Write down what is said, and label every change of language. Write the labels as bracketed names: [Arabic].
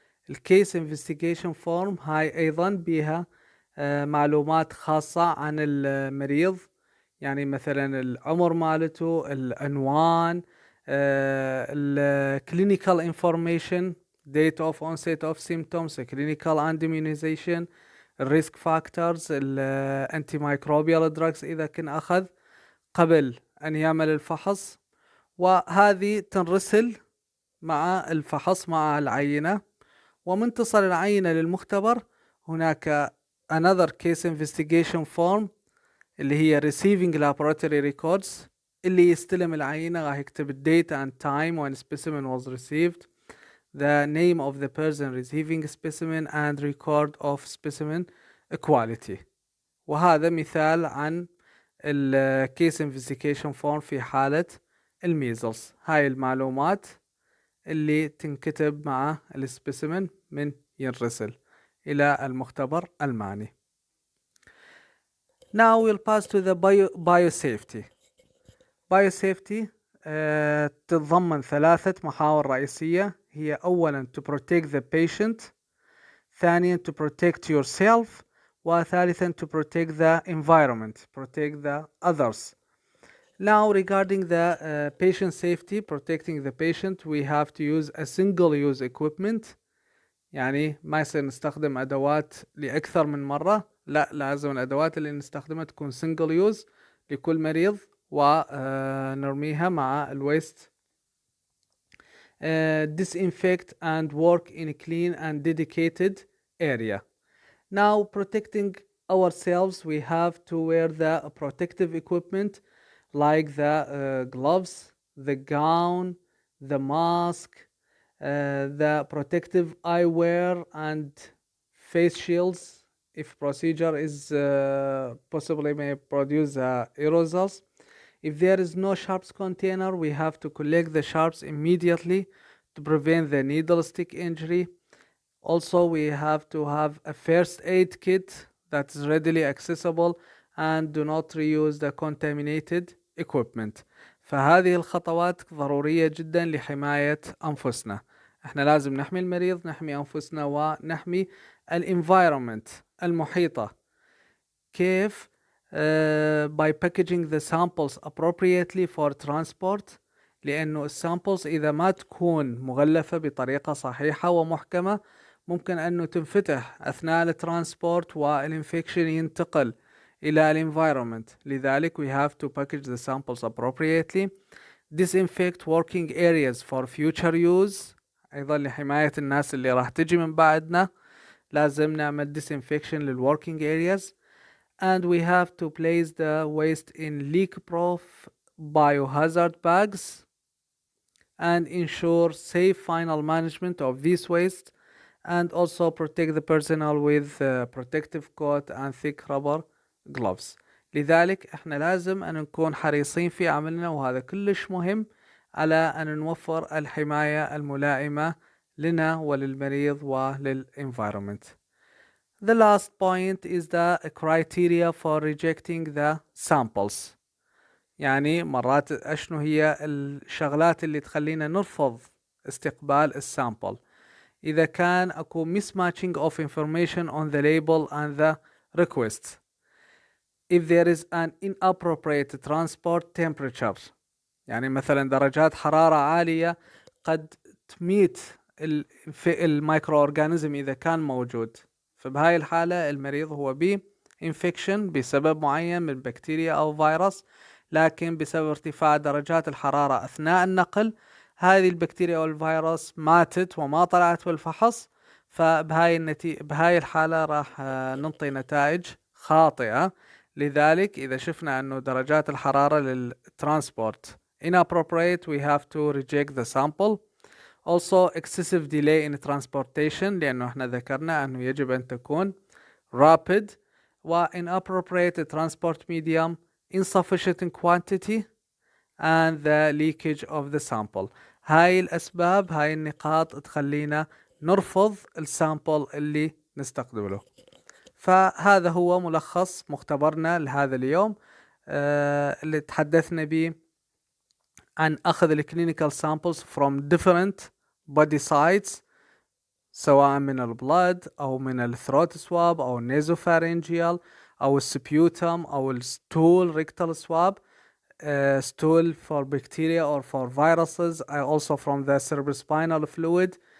[Arabic] الكيس انفستيجيشن فورم هاي أيضا بها معلومات خاصة عن المريض، يعني مثلا العمر مالته، العنوان، الكلينيكال انفورميشن، [English] date of onset of symptoms, clinical and immunization، [Arabic] risk factors، antimicrobial drugs إذا كان أخذ قبل أن يعمل الفحص، وهذه تنرسل مع الفحص مع العينة. ومن تصل العينة للمختبر هناك [English] another case investigation form اللي هي receiving laboratory records، [Arabic] اللي يستلم العينة راح يكتب [English] date and time when specimen was received، the name of the person receiving specimen and record of specimen quality. [Arabic] وهذا مثال عن case investigation form في حالة الميزلز. هاي المعلومات اللي تنكتب مع السبيسيمن من ينرسل إلى المختبر المعني. [English] Now we'll pass to the biosafety. biosafety [Arabic] تتضمن 3 محاور رئيسية، هي أولا [English] to protect the patient، ثانيا to protect yourself، وثالثا to protect the environment، protect the others. Now regarding the patient safety, protecting the patient, we have to use a single use equipment، [Arabic] يعني ما يصير نستخدم أدوات لأكثر من مرة، لا لازم الأدوات اللي نستخدمها تكون [English] single use [Arabic] لكل مريض ونرميها مع الويست. [English] disinfect and work in a clean and dedicated area. Now protecting ourselves, we have to wear the protective equipment like the gloves, the gown, the mask, the protective eyewear and face shields. If procedure is possibly may produce aerosols. If there is no sharps container, we have to collect the sharps immediately to prevent the needle stick injury. Also, we have to have a first aid kit that is readily accessible and do not reuse the contaminated equipment. [Arabic] فهذه الخطوات ضرورية جدا لحماية أنفسنا. احنا لازم نحمي المريض، نحمي أنفسنا، ونحمي الانفايرومنت المحيطة. كيف؟ [English] by packaging the samples appropriately for transport، [Arabic] لأنه السامبلز إذا ما تكون مغلفة بطريقة صحيحة ومحكمة ممكن أنه تنفتح أثناء الترانسبورت والانفكشن ينتقل إلى الانفايرومنت. [English] لذلك we have to package the samples appropriately. disinfect working areas for future use، [Arabic] أيضا لحماية الناس اللي راح تجي من بعدنا لازم نعمل disinfection للworking areas. [English] and we have to place the waste in leak-proof biohazard bags and ensure safe final management of this waste, and also protect the personnel with protective coat and thick rubber gloves. [Arabic] لذلك احنا لازم ان نكون حريصين في عملنا، وهذا كلش مهم، على ان نوفر الحماية الملائمة لنا وللمريض وللenvironment. [English] The last point is the criteria for rejecting the samples. [Arabic] يعني مرات اشنو هي الشغلات اللي تخلينا نرفض استقبال السامبل. [English] إذا كان أكو mismatching of information on the label and the request. If there is an inappropriate transport temperature. [Arabic] يعني مثلا درجات حرارة عالية قد تميت الميكرو أورجانيزم إذا كان موجود، فبهاي الحالة المريض هو infection بسبب معين من بكتيريا أو فيروس، لكن بسبب ارتفاع درجات الحرارة أثناء النقل هذه البكتيريا أو الفيروس ماتت وما طلعت بالفحص، بهاي الحالة راح ننطي نتائج خاطئة. لذلك إذا شفنا أنه درجات الحرارة للترانسبورت inappropriate, [English] we have to reject the sample. Also excessive delay in transportation، [Arabic] لأنه احنا ذكرنا أنه يجب أن تكون [English] rapid، و inappropriate transport medium، insufficient quantity and the leakage of the sample. [Arabic] هاي الأسباب، هاي النقاط تخلينا نرفض السامبل اللي نستقبله. فهذا هو ملخص مختبرنا لهذا اليوم اللي تحدثنا به عن أخذ الكلينيكال [English] samples from different body sites، [Arabic] سواء من البلاد أو من الثروت سواب أو النيزوفارينجيال أو السبيوتم أو الستول ريكتال سواب، [English] stool for bacteria or for viruses، also from the cerebrospinal fluid.